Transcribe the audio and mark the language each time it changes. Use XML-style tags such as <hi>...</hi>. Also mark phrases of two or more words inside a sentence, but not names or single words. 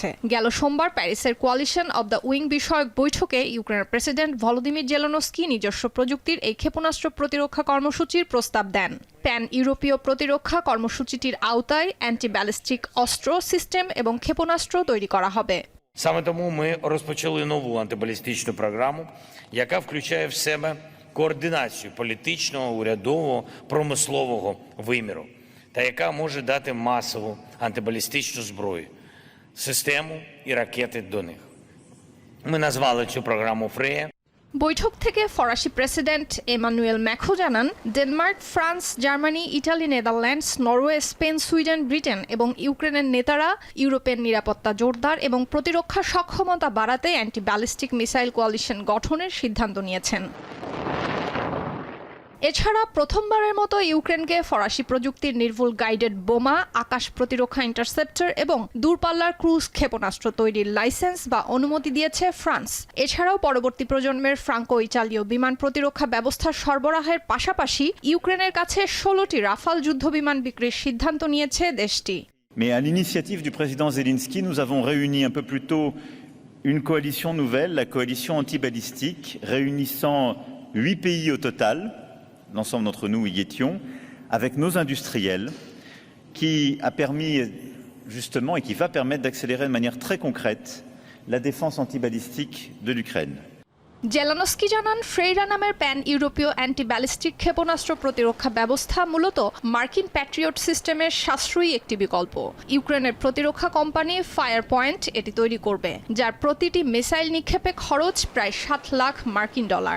<bn>গেল সোমবার প্যারিসের কোয়ালিশন অব দ্য উইং বিষয়ক বৈঠকে ইউক্রেনের প্রেসিডেন্ট ভলোদিমির জেলেনস্কি নিজস্ব প্রযুক্তির এই ক্ষেপণাস্ত্র প্রতিরক্ষা কর্মসূচির প্রস্তাব দেন। প্যান ইউরোপীয় প্রতিরক্ষা কর্মসূচিটির আওতায়</bn> <en>anti ballistic</en> <bn>অস্ত্র সিস্টেম এবং ক্ষেপণাস্ত্র তৈরি করা হবে।</bn> <uk>Саме тому ми розпочали нову антибалістичну програму, яка включає в себе координацію політичного, урядового, промислового виміру, та яка може дати масову антибалістичну зброю, систему і ракети до них. Ми назвали цю програму «Фрея».</uk> <bn>বৈঠক থেকে ফরাসি প্রেসিডেন্ট এমানুয়েল ম্যাক্রো জানান, ডেনমার্ক, ফ্রান্স, জার্মানি, ইটালি, নেদারল্যান্ডস, নরওয়ে, স্পেন, সুইডেন, ব্রিটেন এবং ইউক্রেনের নেতারা ইউরোপের নিরাপত্তা জোরদার এবং প্রতিরক্ষা সক্ষমতা বাড়াতে</bn> <en>anti ballistic missile coalition</en> <bn>গঠনের সিদ্ধান্ত নিয়েছেন। এছাড়া প্রথমবারের মতো ইউক্রেনকে ফরাসি প্রযুক্তির নির্ভুল গাইডেড বোমা, আকাশ প্রতিরক্ষা ইন্টারসেপ্টর এবং দূরপাল্লার ক্রুজ ক্ষেপণাস্ত্র তৈরির লাইসেন্স বা অনুমতি দিয়েছে ফ্রান্স। এছাড়াও পরবর্তী প্রজন্মের ফ্রাঙ্কো ইতালীয় বিমান প্রতিরক্ষা ব্যবস্থা সরবরাহের পাশাপাশি ইউক্রেনের কাছে 16টি রাফাল যুদ্ধবিমান বিক্রির সিদ্ধান্ত নিয়েছে দেশটি।</bn> <fr>Mais à l'initiative du président Zelensky, nous avons réuni un peu plus tôt une coalition nouvelle, la coalition anti-balistique, réunissant 8 pays au total, l'ensemble d'entre nous y étions, avec nos industriels, qui a permis justement et qui va permettre d'accélérer de manière très concrète la défense anti-balistique de l'Ukraine.</fr> <bn>জেলানস্কি জানান, ফ্রেইরা নামের প্যান ইউরোপীয়</bn> <en>anti ballistic</en> <bn>ক্ষেপণাস্ত্র প্রতিরক্ষা ব্যবস্থা মূলত মার্কিন প্যাট্রিয়ট সিস্টেমের সাশ্রয়ী একটি বিকল্প। ইউক্রেনের প্রতিরক্ষা কোম্পানি ফায়ার পয়েন্ট এটি তৈরি করবে, যার প্রতিটি মিসাইল নিক্ষেপে খরচ প্রায় $7 লাখ মার্কিন ডলার।</bn>